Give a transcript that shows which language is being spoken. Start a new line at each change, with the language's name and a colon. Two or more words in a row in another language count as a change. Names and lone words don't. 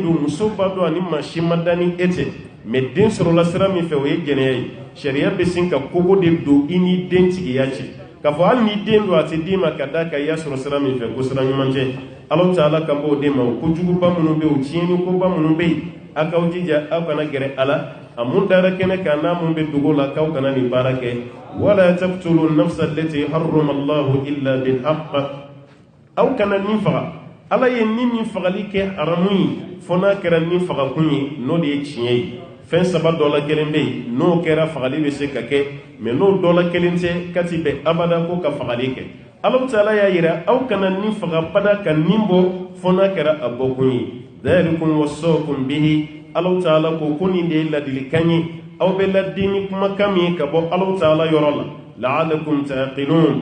Bambara: don muso b'a dɔn ani maa si ma da ni e tɛ mais den sɔrɔla sira min fɛ o ye jɛnɛya ye sariya bɛ sin ka kogo de don i ni den tigiya cɛ k'a fɔ hali ni den don a tɛ d'i ma ka d'a kan i y'a sɔrɔ sira min fɛ ko sira ɲuman tɛ Alahu Taala kan b'o den ma o kojuguba minnu bɛ yen o tiɲɛnikoba minnu bɛ yen a k'aw jija aw kana gɛrɛ a la a mun dara kɛnɛ kan n'a mun bɛ dogo la k'aw kana nin baara kɛ
Arabic: ولا تقتلوا النفس التي حرم الله إلا بالحق
Bambara: aw kana nin faga Ala ye nin min fagali kɛ haramu ye fo n'a kɛra nin fagakun ye n'o de ye tiɲɛ ye fɛn saba dɔ la kelen bɛ yen n'o kɛra fagali bɛ se ka kɛ mais n'o dɔ la kelen tɛ kati bɛ abada ko ka fagali kɛ Alahu Taala y'a yira aw kana nin faga bada ka nin bɔ fo n'a kɛra a bɔkun ye
Arabic: ذلكم وصاكم به
Bambara: Alahu Taala ko nin de ye ladilikan ye aw bɛ ladi ni kumakan min ye ka bɔ Alahu Taala yɔrɔ la
Arabic: لعلكم تعقلون